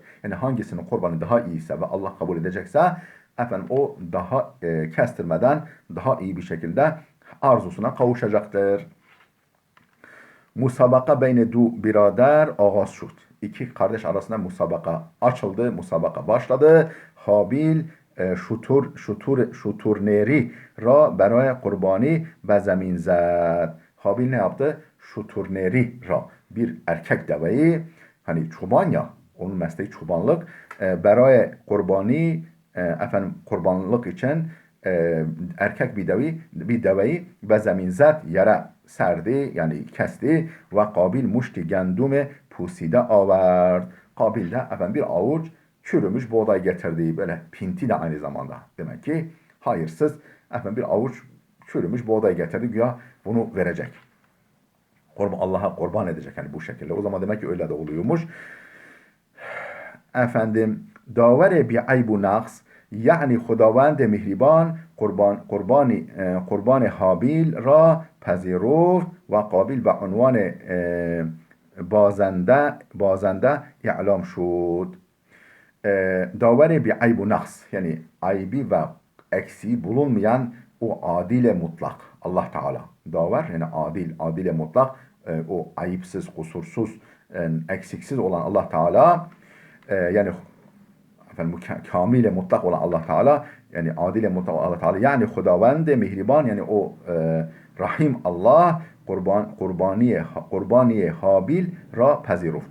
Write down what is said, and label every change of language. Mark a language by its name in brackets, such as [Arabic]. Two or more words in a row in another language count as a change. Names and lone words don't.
[Turkish] Yani hangisinin kurbanı daha iyiyse ve Allah kabul edecekse efendim o daha kestirmeden daha iyi bir şekilde arzusuna kavuşacaktır. [Persian] مسابقه بین دو برادر آغاز شد. [Turkish] İki kardeş arasında musabaka açıldı, musabaka başladı. [Persian] هابیل شتر نری را برای قربانی به زمین زد. [Turkish] Habil ne yaptı? [Persian] شتر نری را, [Turkish] bir erkek deveyi, hani çoban ya, onun mesleği çobanlık, [Persian] برای قربانی [Turkish] efendim kurbanlık için erkek bir deveyi [Persian] به زمین زد, [Turkish] yere serdi, yani kesti ve Kabil [Persian] مشتی گندم پوسیده آورد. [Turkish] Kabil de efendim bir avuç çürümüş buğday getirdi, böyle pinti de aynı zamanda, demek ki hayırsız efendim bir avuç çürümüş buğday getirdi, güya bunu verecek. Allah'a kurban edecek yani bu şekilde. O zaman demek ki öyle de oluyormuş. [Persian] Efendim داور بی عیب و نقص, yani خداوند مهربان قربان حابیل را پذیرفت و قابیل به عنوان بازنده اعلام شد. داور بی عیب و نقص, [Turkish] yani aybi ve eksiği bulunmayan o adil mutlak Allah Teala. Daver yani adil mutlak, o ayıpsız, kusursuz, eksiksiz olan Allah Teala, yani efendim kamile mutlak olan Allah Teala, yani adile mutlak olan Allah Teala, yani [Persian] خداوند مهربان, [Turkish] yani o Rahim Allah [Persian] قربانی هابیل را پذیرفت.